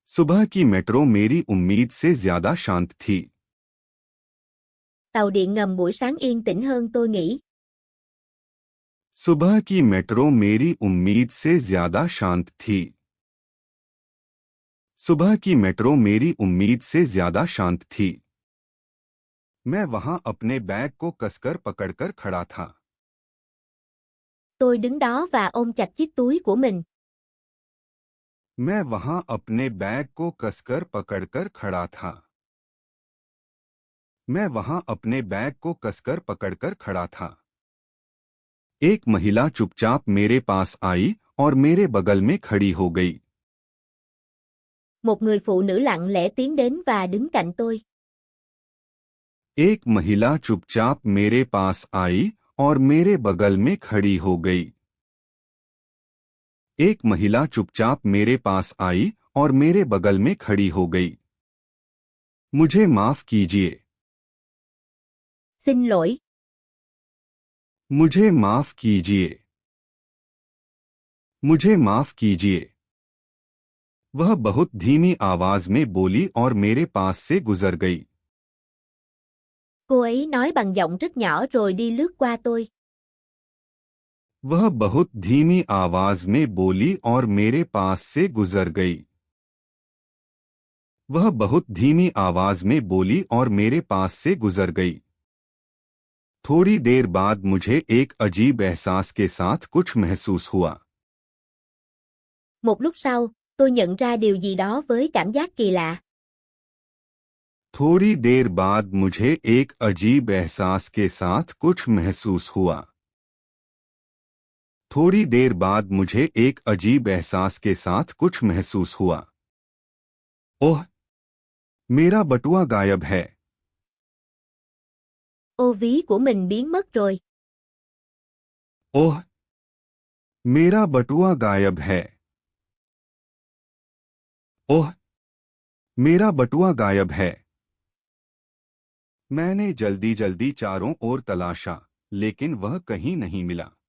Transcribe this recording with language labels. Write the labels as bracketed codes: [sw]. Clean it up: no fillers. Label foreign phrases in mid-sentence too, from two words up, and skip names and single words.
[hi] सुबह की मेट्रो मेरी उम्मीद से ज्यादा शांत थी। [vi] Tàu điện ngầm buổi sáng yên tĩnh hơn tôi nghĩ. [hi] सुबह की मेट्रो मेरी उम्मीद से ज्यादा शांत थी। सुबह की मेट्रो मेरी उम्मीद से ज्यादा शांत थी। मैं वहां अपने बैग को कसकर पकड़कर खड़ा था। [vi] Tôi đứng đó và ôm chặt chiếc túi của mình. [hi] मैं वहां अपने बैग को कसकर पकड़कर खड़ा था। मैं वहां अपने बैग को कसकर पकड़कर खड़ा था। एक महिला चुपचाप मेरे पास आई और मेरे बगल में खड़ी हो गई। [vi] Một người phụ nữ lặng lẽ tiến đến và đứng cạnh tôi. [hi] एक महिला चुपचाप मेरे पास आई और मेरे बगल में खड़ी हो गई। एक महिला चुपचाप मेरे पास आई और मेरे बगल में खड़ी हो गई। मुझे माफ कीजिए। [vi] Xin lỗi. [hi] मुझे माफ कीजिए। मुझे माफ कीजिए। वह बहुत धीमी आवाज में बोली और मेरे पास से गुजर गई। [vi] Cô ấy nói bằng giọng rất nhỏ rồi đi lướt qua tôi. [hi] वह बहुत धीमी आवाज में बोली और मेरे पास से गुजर गई। वह बहुत धीमी आवाज में बोली और मेरे पास से गुजर गई। थोड़ी देर बाद मुझे एक अजीब एहसास के साथ कुछ महसूस हुआ। [vi] Một lúc sau, tôi nhận ra điều gì đó với cảm giác kỳ lạ. [hi] थोड़ी देर बाद मुझे एक अजीब एहसास के साथ कुछ महसूस हुआ। थोड़ी देर बाद मुझे एक अजीब एहसास के साथ कुछ महसूस हुआ। ओह! मेरा बटुआ गायब है। [vi] Ô ví của mình biến mất rồi. [hi] ओह! मेरा बटुआ गायब है। ओह! मेरा बटुआ गायब है। मैंने जल्दी जल्दी चारों ओर तलाशा, लेकिन वह कहीं नहीं मिला।